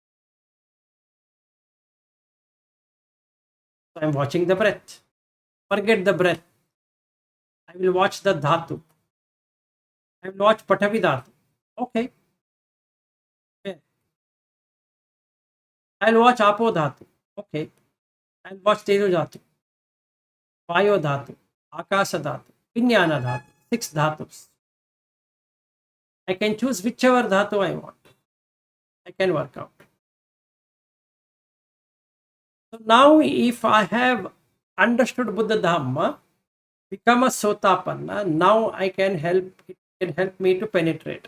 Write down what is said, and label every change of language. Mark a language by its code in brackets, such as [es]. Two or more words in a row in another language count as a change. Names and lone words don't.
[en] So I'm watching the breath. Forget the breath. I will watch the dhatu. I will watch [pi] Patavi dhatu. [en] Okay. I'll watch [pi] Apo dhatu. [en] Okay. I'll watch [pi] Teju dhatu. Vayo dhatu. Akasa dhatu. Vijnana dhatu. 6 dhatus. [en] I can choose whichever dhatu I want. I can work out. So now if I have understood [pi] Buddha Dhamma, [en] become a Sotapanna, now it can help me to penetrate.